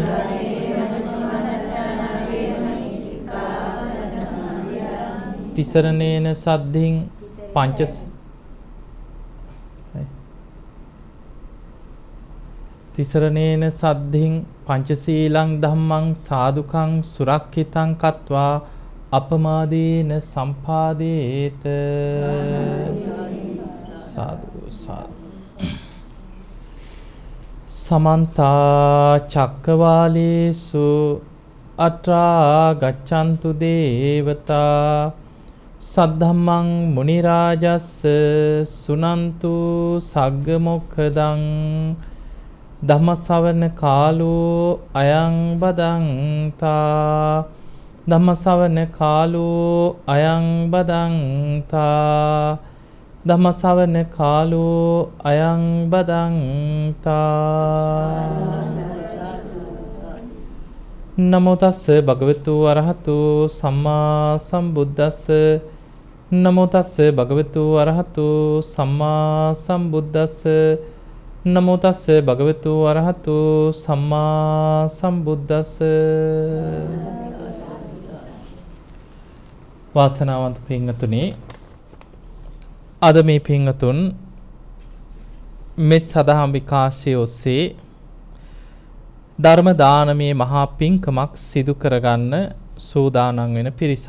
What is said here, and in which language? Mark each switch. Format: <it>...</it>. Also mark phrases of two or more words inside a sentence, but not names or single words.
<pi>තිසරණේන සද්ධින් තිසරණේන සද්ධින් පංචශීලං ධම්මං සාදුකං සුරක්ඛිතං කତ୍වා අපමාදීන සම්පාදේත. සාදු සාදු. සමන්ත චක්කවාලේසු අත්‍රා ගච්ඡන්තු දේවතා සද්ධම්මං මුනි රාජස්ස සුනන්තු සග්ග මොක්ඛදං ධම්මසවන කාලෝ අයං බදන්තා. ධම්මසවන කාලෝ අයං බදන්තා. ධම්මසවන කාලෝ අයං බදන්තා. නමෝ තස්ස භගවතු අරහතු සම්මා සම්බුද්දස්ස. නමෝ තස්ස භගවතු අරහතු සම්මා සම්බුද්දස්ස. නමෝ තස්ස භගවතු අරහතු සම්මා සම්බුද්දස්ස.</pi> <si>වාසනාවන්ත පින්වතුනි, අද මේ පින්වතුන් මෙත් සදහම් විකාශය ඔස්සේ ධර්ම දානමය මහා පින්කමක් සිදු කරගන්න සූදානම් වෙන පිරිසක්.</si>